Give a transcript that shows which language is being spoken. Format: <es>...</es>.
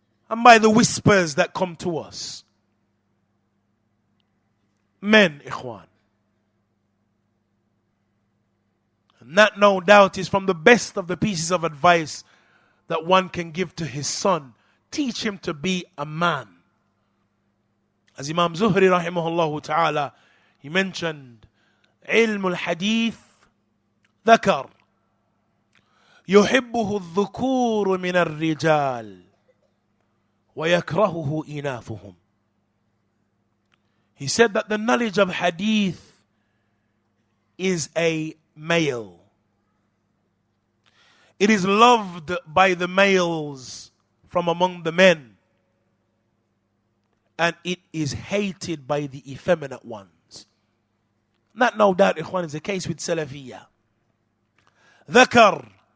<en>And by the whispers that come to us. Men, Ikhwan. And that, no doubt, is from the best of the pieces of advice that one can give to his son. Teach him to be a man. As Imam Zuhri rahimahullah ta'ala, he mentioned,</en> <ar>علم الحديث ذكر يحبه الذكور من الرجال ويكرهه إناثهم.</ar> <en>He said that the knowledge of hadith is a male. It is loved by the males from among the men. And it is hated by the effeminate ones. That, no doubt, Ikhwan, is the case with Salafiyah. dhakar.</en>